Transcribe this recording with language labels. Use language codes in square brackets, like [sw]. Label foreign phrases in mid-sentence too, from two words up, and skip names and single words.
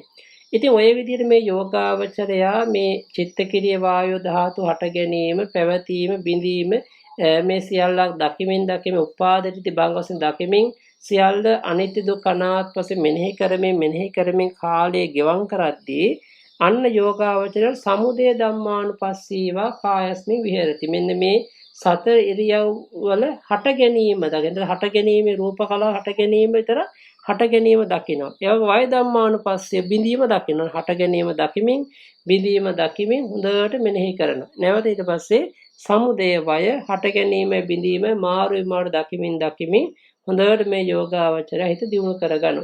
[si] ඉතින් ඔය විදිහට මේ යෝගාවචරයා මේ චිත්තකිරිය වායෝ ධාතු හට ගැනීම, පැවතීම, බිඳීම මේ සියල්ලක් දකිමින් උපාදිත භංග වශයෙන් දකිමින් සියල්ල අනිත්‍ය දුක්ඛ අනාත්ම වශයෙන් මෙනෙහි කරමින් කාලය ගෙවම් කරද්දී අන්න යෝගාවචර [pi] සමුදය ධම්මානුපස්සීවා කායස්මින් විහෙරති. [si] මෙන්න මේ සතර ඉරියව් වල හට ගැනීම හට ගැනීමේ රූප කලාව හට ගැනීම විතර හට ගැනීම දකිනවා. ඒ වගේ [pi] වය ධම්මානුපස්සී [si] බිඳීම දකිනවා. හට ගැනීම දකිමින් බිඳීම දකිමින් හොඳට මෙනෙහි කරනවා. නැවත ඊට පස්සේ සමුදය වය හට ගැනීම බිඳීම මාරු දකිමින් හොඳට මේ යෝගාවචරය හිත දියුණු කරගන්න.